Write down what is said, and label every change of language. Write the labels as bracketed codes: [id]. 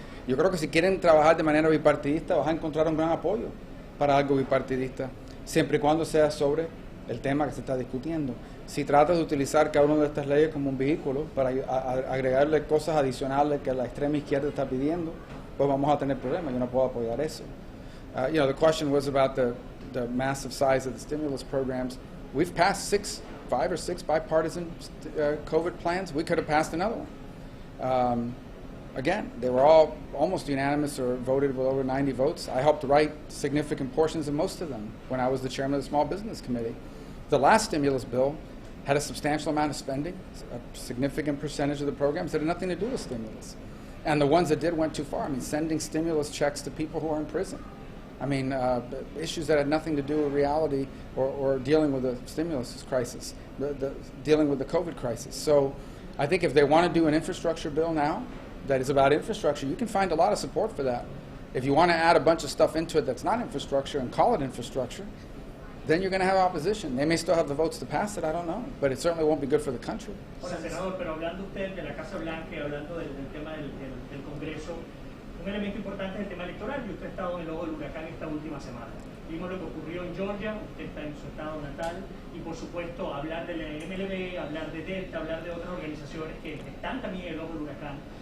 [es] Yo creo que si quieren trabajar de manera bipartidista vas a encontrar un gran apoyo para algo bipartidista, siempre y cuando sea sobre el tema que se está discutiendo. Si tratas de utilizar cada una de estas leyes como un vehículo para agregarle cosas adicionales que la extrema izquierda está pidiendo, pues vamos a tener problemas. Yo no puedo apoyar eso. [en] The question was about the massive size of the stimulus programs. We've passed 5 or 6 bipartisan COVID plans. We could have passed another one. Again, they were all almost unanimous or voted with over 90 votes. I helped write significant portions of most of them when I was the chairman of the Small Business Committee. The last stimulus bill had a substantial amount of spending, a significant percentage of the programs that had nothing to do with stimulus. And the ones that did went too far. I mean, sending stimulus checks to people who are in prison. I mean, issues that had nothing to do with reality or dealing with the stimulus crisis, dealing with the COVID crisis. So I think if they want to do an infrastructure bill now that is about infrastructure, you can find a lot of support for that. If you want to add a bunch of stuff into it that's not infrastructure and call it infrastructure, then you're going to have opposition. They may still have the votes to pass it, I don't know, but it certainly won't be good for the country. [es] Hola, senador, pero hablando usted de la Casa Blanca y hablando del tema del Congreso, un elemento importante es el tema electoral, y usted ha estado en el ojo del huracán esta última semana. Vimos lo que ocurrió en Georgia, usted está en su estado natal, y por supuesto hablar del MLB, hablar de Delta, hablar de otras organizaciones que están también en el ojo del huracán.